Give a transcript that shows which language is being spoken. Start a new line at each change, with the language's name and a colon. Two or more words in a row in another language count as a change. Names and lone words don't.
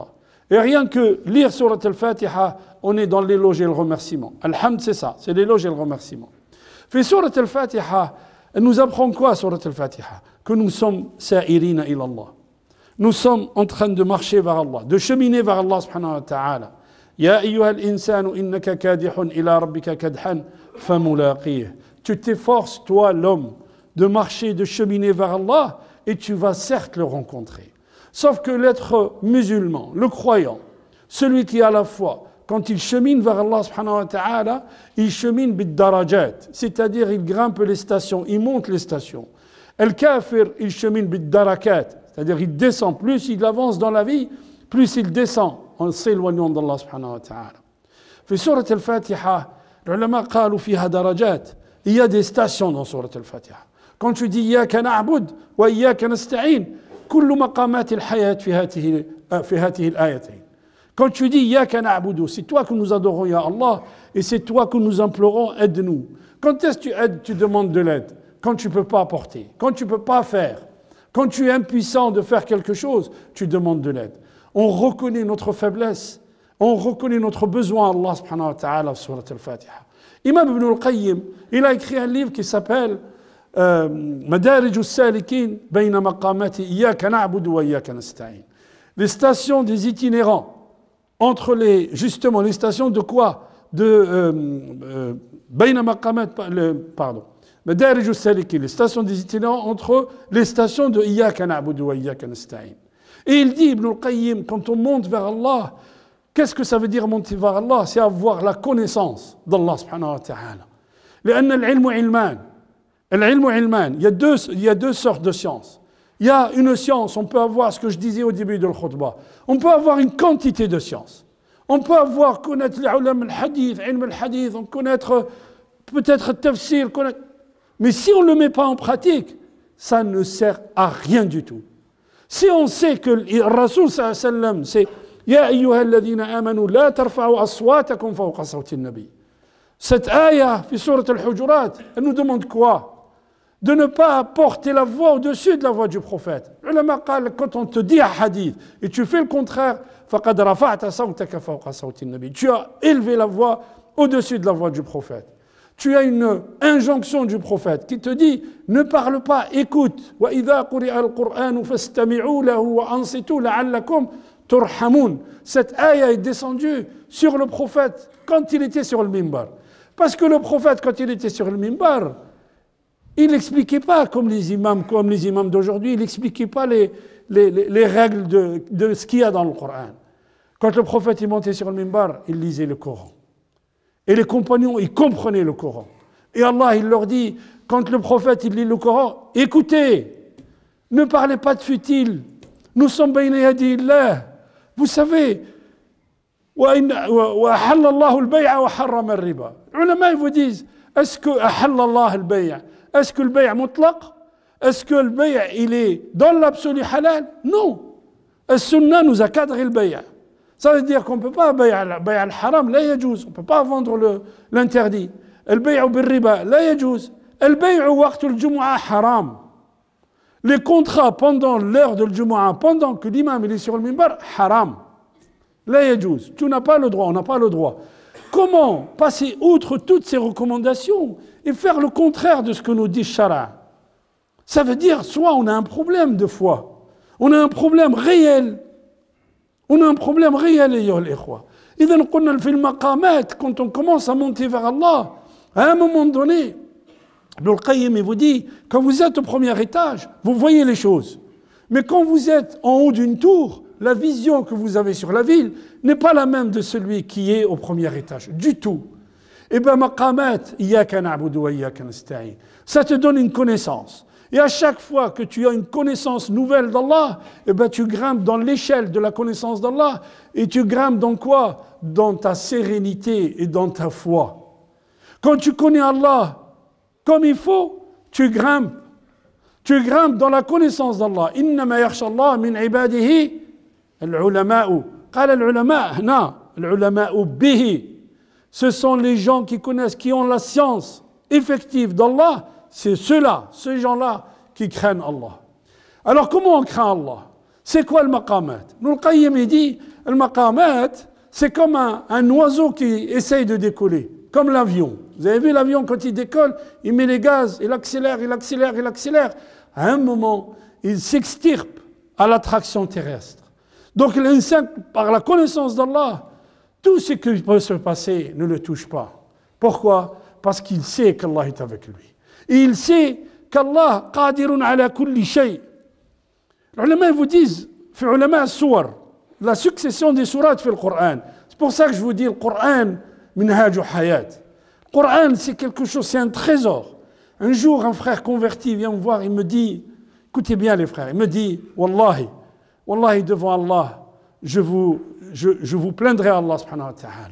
French: Et rien que lire Surat al-Fatiha, on est dans l'éloge et le remerciement. Alhamd, c'est ça, c'est l'éloge et le remerciement. Fait Surat al-Fatiha, elle nous apprend quoi, Surat al-Fatiha? Que nous sommes
Arabic: سائرين إلى الله.
French: Nous sommes en train de marcher vers Allah, de cheminer vers Allah
Arabic: سبحانه وتعالى. يا أيها الإنسان إنك كادح إلى ربك كدحا فملاقيه.
French: Tu t'efforces, toi l'homme, de marcher, de cheminer vers Allah, et tu vas certes le rencontrer. Sauf que l'être musulman, le croyant, celui qui a la foi, quand il chemine vers Allah
Arabic: سبحانه وتعالى,
French: il chemine bid-darajat, c'est-à-dire il grimpe les stations, il monte les stations. El kafir, il chemine bid-darakat, c'est-à-dire il descend, plus il avance dans la vie, plus il descend en s'éloignant d'Allah
Arabic: سبحانه وتعالى. في سورة الفاتحة, les العلماء قالوا فيها درجات,
French: il y a des stations dans surat al-Fatiha. Quand tu dis
Arabic: إياك نعبد وإياك نستعين, كل مقامات الحياة في هاتين الآيتين.
French: Quand tu dis
Arabic: إياك نعبد,
French: c'est toi que nous adorons,
Arabic: يا الله,
French: et c'est toi que nous implorons, aide-nous. Quand est-ce que tu aides, tu demandes de l'aide? Quand tu ne peux pas apporter, quand tu ne peux pas faire, quand tu es impuissant de faire quelque chose, tu demandes de l'aide. On reconnaît notre faiblesse, on reconnaît notre besoin à Allah
Arabic: سبحانه وتعالى
French: sur al-Fatiha. Imam Ibn al-Qayyim, il a écrit un livre qui s'appelle Madarij al-Salikin bayna maqamati Iyyaka na'budu wa Iyyaka nasta'in. Les stations des itinérants entre les stations de quoi?
Arabic: بين مقامات, pardon.
French: Madarij al-Salikin, les stations des itinérants entre les stations de
Arabic: إياك نعبد وإياك نستعين.
French: Et il dit, Ibn al-Qayyim, quand on monte vers Allah, qu'est-ce que ça veut dire monter vers Allah? C'est avoir la connaissance d'Allah subhanahu wa ta'ala.
Arabic: لأن العلم علمان. العلم علمان.
French: Il y a deux sortes de sciences. Il y a une science, on peut avoir ce que je disais au début de l'khutbah. On peut avoir une quantité de sciences. On peut connaître les
Arabic: علماء الحديث علم الحديث,
French: on connaître peut-être le tafsir, mais si on ne le met pas en pratique, ça ne sert à rien du tout. Si on sait que le Rasoul
Arabic: صلى الله عليه وسلم, c'est يا أيها الذين آمنوا لا ترفعوا أصواتكم فوق صوت النبي.
French: Cette ayah,
Arabic: في سورة الحجرات,
French: elle nous demande quoi? De ne pas porter la voix au-dessus de la voix du prophète.
Arabic: العلماء قال,
French: quand on te dit un hadith et tu fais le contraire,
Arabic: فقد رفعت صوتك فوق صوت النبي.
French: Tu as élevé la voix au-dessus de la voix du prophète. Tu as une injonction du prophète qui te dit ne parle pas, écoute.
Arabic: وإذا قرئ القرآن فاستمعوا له وأنصتوا لعلكم ترحمون.
French: Cette ayah est descendue sur le prophète quand il était sur le minbar. Parce que le prophète, quand il était sur le minbar, il n'expliquait pas comme les imams d'aujourd'hui, il n'expliquait pas les règles de ce qu'il y a dans le Coran. Quand le prophète est monté sur le minbar, il lisait le Coran. Et les compagnons, ils comprenaient le Coran. Et Allah, il leur dit, quand le prophète, il lit le Coran, écoutez, ne parlez pas de futile. Nous sommes
Arabic: بين يدي الله.
French: Vous savez,
Arabic: وَأَحَلَّ اللَّهُ الْبَيْعَ وَحَرَّمَ الرِّبَا.
French: Les ulama, ils vous disent, est-ce que
Arabic: أَحَلَّ اللَّهُ الْبَيْعَ?
French: Est-ce que le
Arabic: بيع مطلق?
French: Est-ce que le bay' il est dans l'absolu halal? Non. As-Sunnah nous a cadré le bay'. Ça veut dire qu'on ne peut pas
Arabic: بيع الحرام لا يجوز.
French: On ne peut pas vendre l'interdit. Le
Arabic: بيع بالربا لا يجوز.
French: Le
Arabic: بيع وقت الجمعة حرام.
French: Les contrats pendant l'heure de l'Jumu'ah, pendant que l'imam est sur le minbar, haram.
Arabic: لا يجوز.
French: Tu n'as pas le droit, on n'a pas le droit. Comment passer outre toutes ces recommandations et faire le contraire de ce que nous dit Shara? Ça veut dire soit on a un problème de foi, on a un problème réel. On a un problème réel, les ikhwa.
Arabic: إذا قلنا في المقامات,
French: quand on commence à monter vers Allah, à un moment donné, Ibn al-Qayyim il vous dit, quand vous êtes au premier étage, vous voyez les choses. Mais quand vous êtes en haut d'une tour, la vision que vous avez sur la ville n'est pas la même de celui qui est au premier étage, du tout. Et bien,
Arabic: مقامات إياك نعبد وإياك نستعين.
French: Ça te donne une connaissance. Et à chaque fois que tu as une connaissance nouvelle d'Allah, eh ben tu grimpes dans l'échelle de la connaissance d'Allah. Et tu grimpes dans quoi? Dans ta sérénité et dans ta foi. Quand tu connais Allah comme il faut, tu grimpes. Tu grimpes dans la connaissance d'Allah.
Arabic: إنما يخشى الله من عباده العلماء. قال العلماء هنا العلماء به.
French: Ce sont les gens qui connaissent, qui ont la science effective d'Allah. C'est ceux-là, ces gens-là qui craignent Allah. Alors comment on craint Allah? C'est quoi le maqamat? Ibn al-Qayyim il dit, le maqamat, c'est comme un oiseau qui essaye de décoller, comme l'avion. Vous avez vu l'avion quand il décolle, il met les gaz, il accélère, il accélère, il accélère. À un moment, il s'extirpe à l'attraction terrestre. Donc l'insan, par la connaissance d'Allah, tout ce qui peut se passer ne le touche pas. Pourquoi? Parce qu'il sait qu'Allah est avec lui. Et il sait qu'Allah
Arabic: قادر على كل شيء.
French: Les ulama vous disent,
Arabic: في علماء السور,
French: la succession des sourates fait le Coran. C'est pour ça que je vous dis, le Coran,
Arabic: منهاج حياة.
French: Le Coran, c'est quelque chose, c'est un trésor. Un jour, un frère converti vient me voir, il me dit, écoutez bien les frères, il me dit,
Arabic: والله والله
French: devant Allah, je vous plaindrai à Allah subhanahu wa ta'ala.